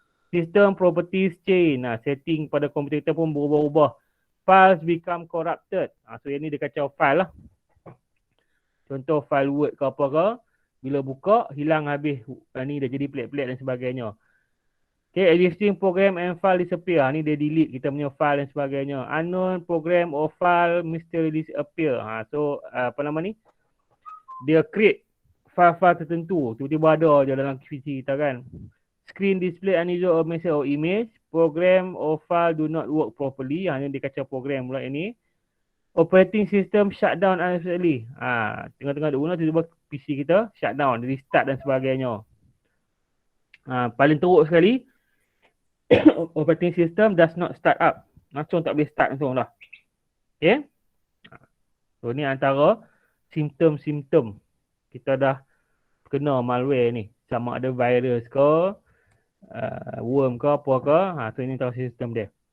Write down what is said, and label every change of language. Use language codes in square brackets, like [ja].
[en] System properties change. [ms] Setting pada komputer kita pun berubah-ubah. [en] Files become corrupted. [ms] So yang ni dia kacau file lah. Contoh file Word ke apa ke, bila buka hilang habis, ni dah jadi pelik-pelik dan sebagainya. [en] Okay, existing program and file disappear. [ms] Ni dia delete kita punya file dan sebagainya. [en] Unknown program or file mysteriously disappear. [ms] So apa nama ni, dia create file-file tertentu, tiba-tiba ada je dalam PC kita kan. [en] Screen display unusual message or image. Program or file do not work properly. [ms] Ni dia kacau program pula ini. [en] Operating system shutdown unexpectedly. [ms] Tengah-tengah duk guna, tiba-tiba PC kita shutdown, restart dan sebagainya. Paling teruk sekali, [en] operating system does not start up. [ms] Langsung tak boleh start langsung lah. Okay. So ni antara simptom-simptom kita dah kena malware ni. Sama ada virus ke, worm ke apa ke. So ini antara sistem dia.